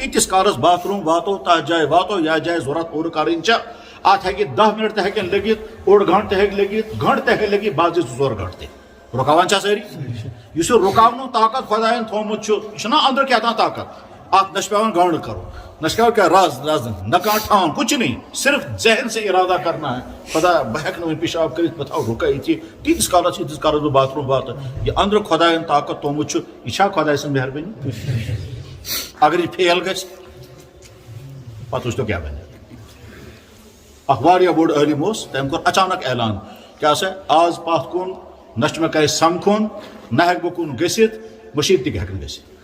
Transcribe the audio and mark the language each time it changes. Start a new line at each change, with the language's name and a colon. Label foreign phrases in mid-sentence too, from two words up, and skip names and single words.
Kashmiri: ییٖتِس کالس باتھ روٗم واتو تتھ جایہِ واتو یتھ جایہِ ضروٗرت پوٗرٕ کرٕنۍ چھےٚ اتھ ہیٚکہِ 10 منٹ تہِ ہیٚکن لٔگِتھ اوٚڑ گنٹہٕ تہِ ہیٚکہِ لٔگِتھ گنٹہٕ تہِ ہیٚکہِ لٔگِتھ بعض 2-4 گنٹہٕ تہِ رُکاوان چھا سٲری یُس یہِ رُکاونُک طاقت خۄدایَن تھوٚومُت چھُ یہِ چھُنہ أنٛدرٕ کیٛاہ تام طاقت اتھ نہ چھُ پیٚوان گنٛڈ کرُن نہ چھُ پیٚوان کیٚنٛہہ رز نہ کانٛہہ ٹھان
Urdu: کچھ نہیں صرف ذہن سے ارادہ کرنا ہے
Kashmiri: خدا بہٕ ہیٚکہٕ نہٕ وۄنۍ پیشاب کٔرِتھ بہٕ تھاوٕ رُکٲیِتھ یہِ تیٖتِس کالس ییٖتِس کالس بہٕ باتھ روٗم واتہٕ یہِ أنٛدرٕ خۄدایَن طاقت تھوٚومُت چھُ یہِ چھا خۄداے سٕنٛز مہربٲنی اگر یہِ فیل گژھِ پتہٕ وٕچھتو کیٛاہ بنہِ اکھ واریاہ بوٚڑ عٲلِم اوس تٔمۍ کوٚر اچانک اعلان کیٛاہ سا آز پتھ کُن نہ چھُ مےٚ کٲنٛسہِ سمکھُن نہ ہیٚکہٕ بہٕ کُن گٔژھِتھ مٔشیٖد تہِ ہیٚکہِ نہٕ گٔژھِتھ